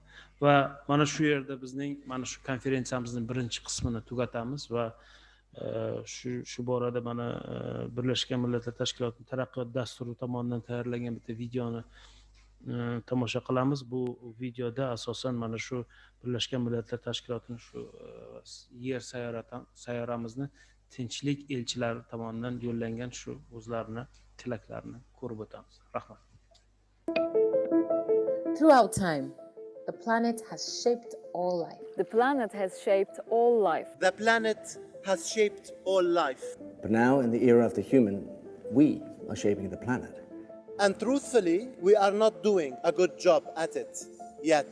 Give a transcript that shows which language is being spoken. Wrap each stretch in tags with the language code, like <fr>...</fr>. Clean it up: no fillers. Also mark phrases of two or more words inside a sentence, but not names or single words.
<uz>Va mana shu yerda bizning mana shu konferensiyamizning birinchi qismini tugatamiz va shu borada mana Birlashgan Millatlar Tashkilotining taraqqiyot dasturi tomonidan tayyorlangan bitta videoni tomosha qilamiz. Bu videoda asosan mana shu Birlashgan Millatlar Tashkilotining shu yer sayyoramizni tinchlik elchilari tomonidan yo'llangan shu o'zlarini tilaklarini ko'rib o'tamiz. Rahmat.</uz> <en>Throughout time, the planet has shaped all life. The planet has shaped all life. The planet has shaped all life. But now, in the era of the human, we are shaping the planet. And truthfully, we are not doing a good job at it yet.</en>